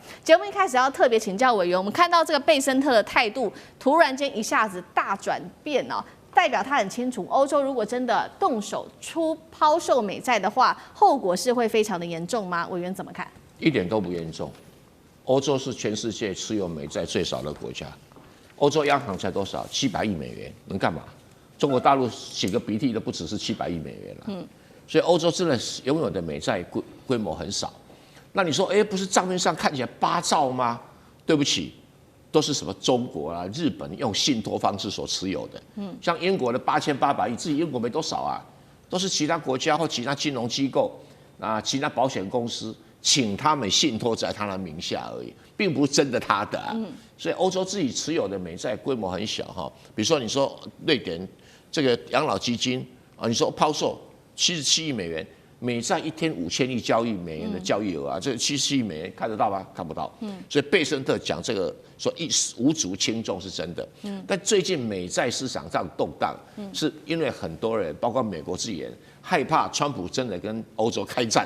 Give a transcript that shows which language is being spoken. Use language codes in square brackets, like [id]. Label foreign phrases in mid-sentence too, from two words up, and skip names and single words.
[zh] 節目一開始要特別請教委員，我們看到這個貝森特的態度突然間一下子大轉變哦，代表他很清楚，歐洲如果真的動手拋售美債的話，後果是會非常的嚴重嗎？委員怎麼看？一點都不嚴重。歐洲是全世界持有美債最少的國家，歐洲央行才多少？700億美元，能幹嘛？中國大陸擤個鼻涕都不只是700億美元了。所以歐洲真的擁有的美債規模很少。那你說，不是賬面上看起來8兆嗎？對不起。都是什麼中國啊、日本用信託方式所持有的，像英國的8800億，自己英國沒多少啊，都是其他國家或其他金融機構啊、其他保險公司請他們信託在他的名下而已，並不是真的他的啊。所以歐洲自己持有的美債規模很小哈。比如說你說瑞典這個養老基金啊，你說拋售77億美元。美債一天5000億交易美元的交易額啊，這77億美元看得到嗎？看不到。所以貝森特講這個說無足輕重是真的。但最近美債市場上動盪，是因為很多人，包括美國自己人，害怕川普真的跟歐洲開戰。